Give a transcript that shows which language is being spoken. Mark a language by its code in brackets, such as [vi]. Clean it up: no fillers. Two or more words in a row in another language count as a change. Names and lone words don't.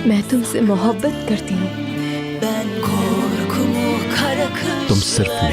[hi] तुमसे मोहब्बत करती हूँ। [tr] Ben korkumu kara [hi] तुम सिर्फ मेरी